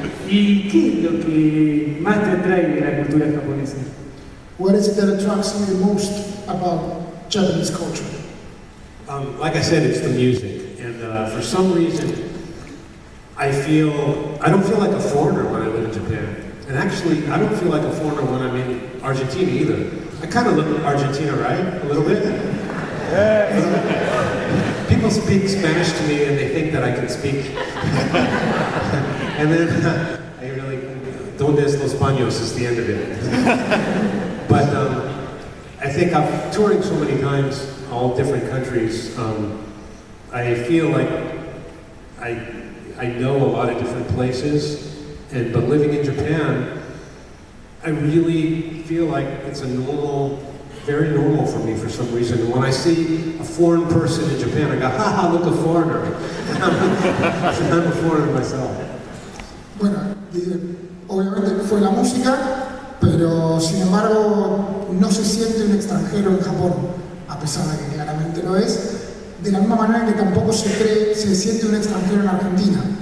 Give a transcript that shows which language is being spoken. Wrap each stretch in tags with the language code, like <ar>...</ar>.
<es>¿Y qué es lo que más te atrae de la cultura japonesa?</es> <en>What is it that attracts you the most about Japanese culture? Like I said, it's the music, and for some reason, I don't feel like a foreigner when I live in Japan. And actually, I don't feel like a foreigner when I'm in Argentina either. I kind of look at Argentina, right? A little bit? People speak Spanish to me and they think that I can speak. And then, I really,</en> <es>donde es los baños</es> <en>is the end of it. But I think I'm touring so many times, all different countries, I feel like I know a lot of different places, but living in Japan, I really feel like it's very normal for me for some reason. When I see a foreign person in Japan, I go, ha, look, a foreigner. I'm a foreigner myself.</en> <es>Bueno, obviamente fue la música, pero sin embargo no se siente un extranjero en Japón, a pesar de que claramente lo es, de la misma manera que tampoco se siente un extranjero en Argentina.</es>